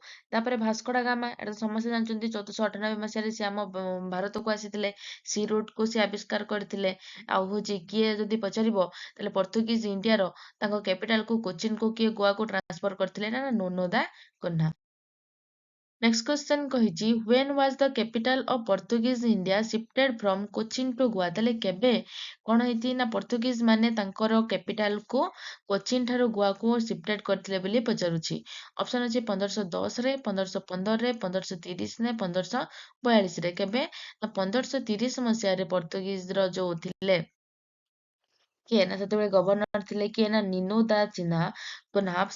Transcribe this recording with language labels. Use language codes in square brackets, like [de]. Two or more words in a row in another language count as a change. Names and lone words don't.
[or] ତାପରେ ଭାସ୍କୋଡା ଗାମା ଏଟା ତ ସମସ୍ତେ ଜାଣିଛନ୍ତି 1498 ମସିହାରେ ସେ ଆମ ଭାରତକୁ ଆସିଥିଲେ। [en] sea route [or] କୁ ସେ ଆବିଷ୍କାର କରିଥିଲେ। ଆଉ ହଉଛି କିଏ ଯଦି ପଚାରିବ ତାହେଲେ ପର୍ତ୍ତୁଗୀଜ ଇଣ୍ଡିଆର ତାଙ୍କ କ୍ୟାପିଟାଲ କୁ କୋଚିନ କୁ କିଏ ଗୋଆକୁ ଟ୍ରାନ୍ସଫର କରିଥିଲେ ନା ନୋନୋ ଦା କନ୍ହା। [en] next question କହିଛି when was the capital of Portuguese India shifted from Cochin to Goa। [or] ତାହେଲେ କେବେ କଣ ହେଇଛି ନା ପର୍ତ୍ତୁଗୀଜ ମାନେ ତାଙ୍କର କ୍ୟାପିଟାଲ କୁ କୋଚିନ ଠାରୁ ଗୋଆକୁ ସିଫ୍ଟେଡ କରିଥିଲେ ବୋଲି ପଚାରୁଛି। ଅପସନ ଅଛି 1510 ରେ 1515 ରେ 1530 ରେ 1542 ରେ। କେବେ ନା 1530 ମସିହାରେ ପର୍ତ୍ତୁଗୀଜ ର ଯୋଉ ଥିଲେ କିଏ ନା ସେତେବେଳେ ଗଭର୍ଣ୍ଣର ଥିଲେ କିଏ ନା ନିନୋ ଦା ଚିହ୍ନା ପନାପ।